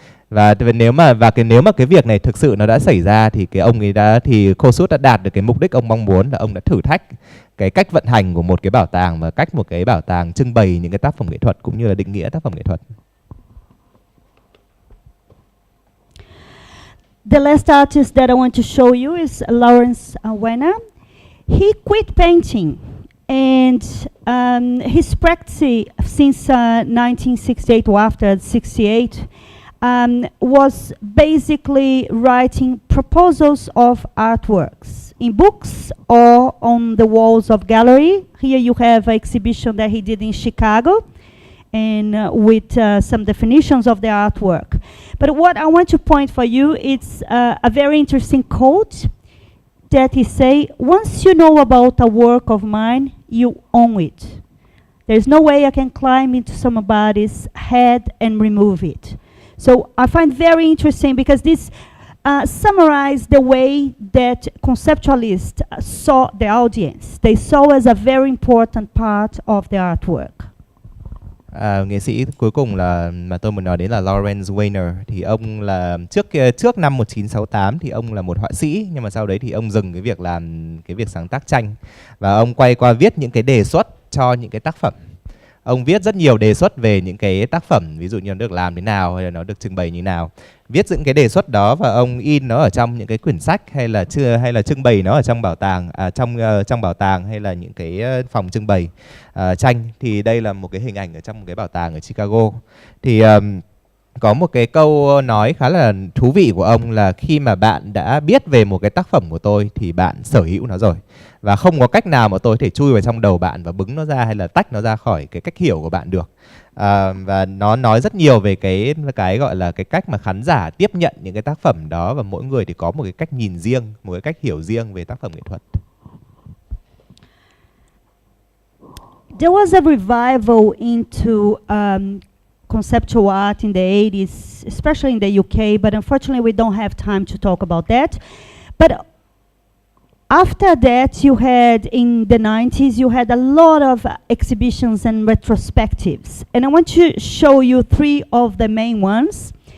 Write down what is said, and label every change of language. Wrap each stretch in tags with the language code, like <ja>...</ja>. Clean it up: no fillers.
<vi>Và nếu mà cái việc này thực sự nó đã xảy ra thì Kosuth đã đạt được cái mục đích ông mong muốn, là ông đã thử thách cái cách vận hành của một cái bảo tàng và cách một cái bảo tàng trưng bày những cái tác phẩm nghệ thuật cũng như là định nghĩa tác phẩm nghệ thuật.</vi> <en>The last artist that I want to show you is Lawrence Weiner. He quit painting, and his practice since 1968 or after 68 was basically writing proposals of artworks in books or on the walls of gallery. Here you have an exhibition that he did in Chicago, and with some definitions of the artwork. But what I want to point for you, it's a very interesting quote that he say, once you know about a work of mine, you own it. There's no way I can climb into somebody's head and remove it. So I find very interesting because this summarized the way that conceptualists saw the audience. They saw as a very important part of the artwork.</en> <vi>Nghệ sĩ cuối cùng mà tôi muốn nói đến là Lawrence Weiner. Thì ông là trước năm 1968 thì ông là một họa sĩ, nhưng mà sau đấy thì ông dừng cái việc sáng tác tranh, và ông quay qua viết những cái đề xuất cho những cái tác phẩm. Ông viết rất nhiều đề xuất về những cái tác phẩm, ví dụ như nó được làm thế nào hay là nó được trưng bày như thế nào. Viết những cái đề xuất đó và ông in nó ở trong những cái quyển sách, hay là trưng bày nó ở trong bảo tàng, trong bảo tàng hay là những cái phòng trưng bày tranh. Thì đây là một cái hình ảnh ở trong một cái bảo tàng ở Chicago. Thì có một cái câu nói khá là thú vị của ông là khi mà bạn đã biết về một cái tác phẩm của tôi thì bạn sở hữu nó rồi, và không có cách nào mà tôi có thể chui vào trong đầu bạn và bứng nó ra hay là tách nó ra khỏi cái cách hiểu của bạn được. Và nó nói rất nhiều về cái gọi là cái cách mà khán giả tiếp nhận những cái tác phẩm đó, và mỗi người thì có một cái cách nhìn riêng, một cái cách hiểu riêng về tác phẩm nghệ thuật.</vi> <en>There was a revival into conceptual art in the 80s, especially in the UK, but unfortunately we don't have time to talk about that. But after that, you had, in the 90s, you had a lot of exhibitions and retrospectives. And I want to show you 3 of the main ones.</en>